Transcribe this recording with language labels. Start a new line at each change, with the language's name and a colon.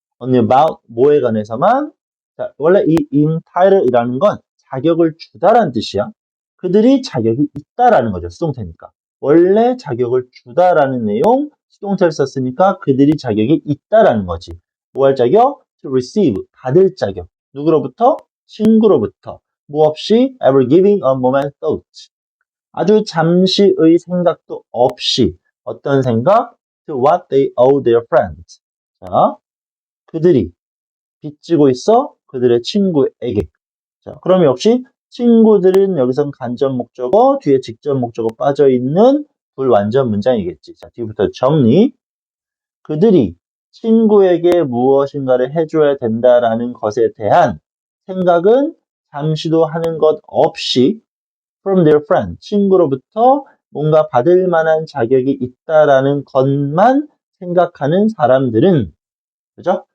Korean: only about, 뭐에 관해서만. 자, 원래 이 entitle이라는 건 자격을 주다라는 뜻이야. 그들이 자격이 있다라는 거죠. 수동태니까. 원래 자격을 주다라는 내용, 수동태를 썼으니까 그들이 자격이 있다라는 거지. 뭐 할 자격? to receive, 받을 자격. 누구로부터? 친구로부터. 뭐 없이
English: ever giving a moment thought.
Korean: 아주 잠시의 생각도 없이. 어떤 생각?
English: To what they owe their friends.
Korean: 자, 그들이 빚지고 있어 그들의 친구에게. 자, 그럼 역시 친구들은 여기선 간접 목적어, 뒤에 직접 목적어 빠져있는 불완전 문장이겠지. 자, 뒤부터 정리. 그들이 친구에게 무엇인가를 해줘야 된다라는 것에 대한 생각은 잠시도 하는 것 없이
English: from their friend,
Korean: 친구로부터 뭔가 받을 만한 자격이 있다라는 것만 생각하는 사람들은, 그죠?